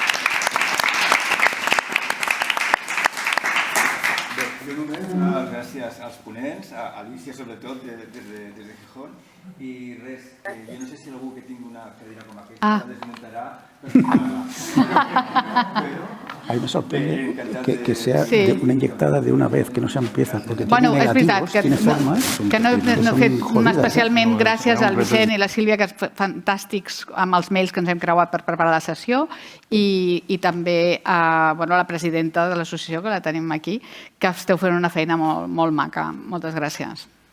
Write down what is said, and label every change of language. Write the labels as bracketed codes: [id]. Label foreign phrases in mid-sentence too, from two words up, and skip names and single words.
[ca] Jo només donar les gràcies als ponents, a Alicia sobretot des de Gijón, i res, jo no sé si algú que tingui una cadira com aquesta la desmuntarà però [es] A mí me sorprende que sea una inyectada de una vez, que no sean piezas, porque Bueno, tiene [ca] és veritat [es] negativos, tiene formas. [ca] que no he fet especialment gràcies al No, Vicent i la Sílvia, que és fantàstics amb els mails que ens hem creuat per preparar la sessió, i també a la presidenta de l'associació, que la tenim aquí, que esteu fent una feina molt maca.